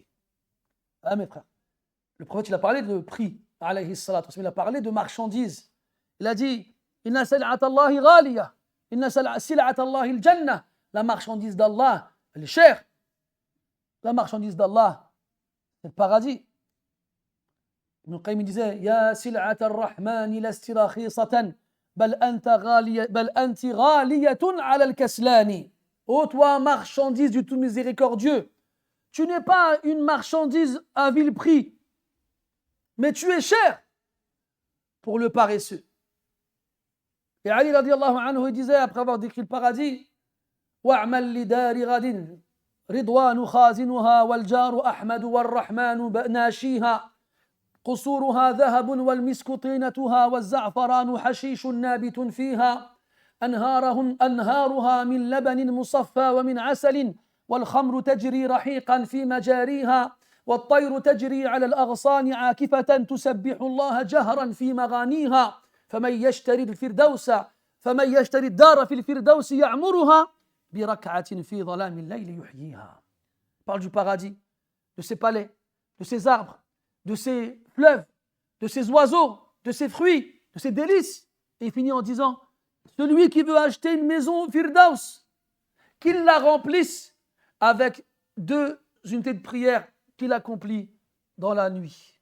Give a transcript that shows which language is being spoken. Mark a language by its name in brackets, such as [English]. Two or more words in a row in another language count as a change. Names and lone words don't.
[French] Ah mes frères, le prophète il a parlé de prix, [Arabic] عليه الصلاة, [French] il a parlé de marchandises. Il a dit [Arabic] إن سلعة الله غالية، إن سلعة الله الجنة. [French] La marchandise d'Allah, elle est chère. La marchandise d'Allah, c'est le paradis. [Arabic] Ibn al-Qayyim disait يا سلعة الرحمن لست رخيصة بل أنت غالية على الكسالى. [French] Ô toi, marchandise du tout miséricordieux, tu n'es pas une marchandise à vil prix, mais tu es cher pour le paresseux. Et Ali [Arabic] رضي الله عنه [French] disait, après avoir décrit le paradis, [Arabic] واعمل لدار غد رضوان خازنها والجار أحمد والرحمن ناشيها قصورها ذهب والمسك طينتها والزعفران حشيش نابت فيها أنهارها من لبن مصفى ومن عسل والخمر تجري رحيقا في مجاريها والطير تجري على الأغصان عاكفة تسبح الله جهرا في مغانيها فمن يشتري الدار في الفردوس يعمرها بركعة في ظلام الليل يحييها. [French] Parle du paradis, de ses palais, de ses arbres, de ses fleuves, de ses oiseaux, de ses fruits, de ses délices. Et il finit en disant, celui qui veut acheter une maison au Firdaus, qu'il la remplisse avec 2 unités de prière qu'il accomplit dans la nuit.